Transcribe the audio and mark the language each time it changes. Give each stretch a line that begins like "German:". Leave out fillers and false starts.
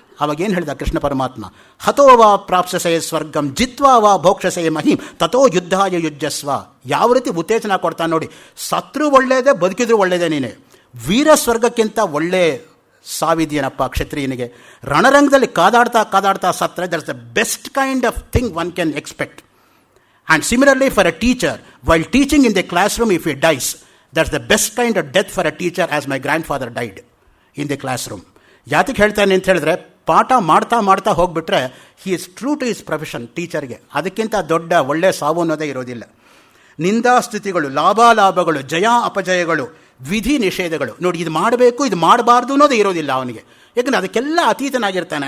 Kannada: ಅವಾಗೇನು ಹೇಳಿದ ಕೃಷ್ಣ ಪರಮಾತ್ಮ?
Sanskrit: ಹತೋ ವಾ ಪ್ರಾಪ್ಸಸೆ ಸ್ವರ್ಗಂ ಜಿತ್ವಾ ವಾ ಭೋಕ್ಷಸೆ ಮಹಿಂ ತಥೋ ಯುದ್ಧಾಯ ಯುಜ್ಯಸ್ವ.
Kannada: ಯಾವ ರೀತಿ ಉತ್ತೇಜನ ಕೊಡ್ತಾನೆ ನೋಡಿ. ಸತ್ರು ಒಳ್ಳೆಯದೇ, ಬದುಕಿದ್ರು ಒಳ್ಳೆಯದೇ. ನೀನೆ ವೀರ ಸ್ವರ್ಗಕ್ಕಿಂತ ಒಳ್ಳೆ ಸಾವಿದೆಯೇನಪ್ಪ ಕ್ಷತ್ರಿಯನಿಗೆ. ರಣರಂಗದಲ್ಲಿ ಕಾದಾಡ್ತಾ ಕಾದಾಡ್ತಾ ಸತ್ರೆ
English: That's the best kind of thing one can expect. And similarly for a teacher, while teaching in the class room, if he dies, that's the best kind of death for a teacher, as my grandfather died in the classroom.
Kannada: ಯಾತಕ್ಕೆ ಹೇಳ್ತಾನೆ ಅಂತ ಹೇಳಿದ್ರೆ, ಪಾಠ ಮಾಡ್ತಾ ಮಾಡ್ತಾ ಹೋಗ್ಬಿಟ್ರೆ
English: he is true to his profession,
Kannada: ಟೀಚರ್ಗೆ. ಅದಕ್ಕಿಂತ ದೊಡ್ಡ ಒಳ್ಳೆ ಸಾವು ಅನ್ನೋದೇ ಇರೋದಿಲ್ಲ. ನಿಂದಾಸ್ತುತಿಗಳು, ಲಾಭಾಲಾಭಗಳು, ಜಯ ಅಪಜಯಗಳು, ವಿಧಿ ನಿಷೇಧಗಳು. ನೋಡಿ, ಇದು ಮಾಡಬೇಕು ಇದು ಮಾಡಬಾರ್ದು ಅನ್ನೋದೇ ಇರೋದಿಲ್ಲ ಅವನಿಗೆ. ಯಾಕಂದರೆ ಅದಕ್ಕೆಲ್ಲ ಅತೀತನಾಗಿರ್ತಾನೆ.